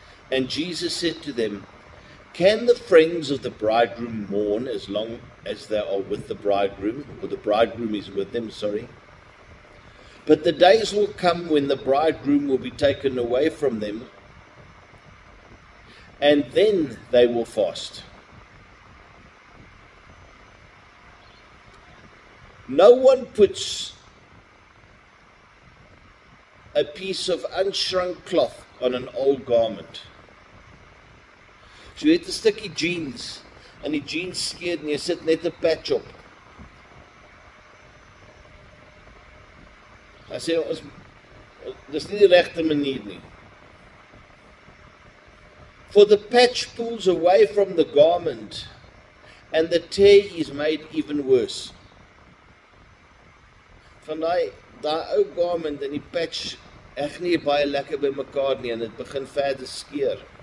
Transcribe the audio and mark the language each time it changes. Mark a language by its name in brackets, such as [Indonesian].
[English] And Jesus said to them, can the friends of the bridegroom mourn as long as they are with the bridegroom, or the bridegroom is with them, But the days will come when the bridegroom will be taken away from them, and then they will fast. No one puts a piece of unshrunk cloth on an old garment. [Afrikaans] So jy het 'n stukkie jeans, en die jeans skeur en jy sit net 'n patch op. Hy sê, dis nie die regte manier nie. [English] For the patch pulls away from the garment, and the tear is made even worse. [Afrikaans] Van daai ou garment en die patch echt nie baie lekker by mekaar nie, en dit begin verder skeur.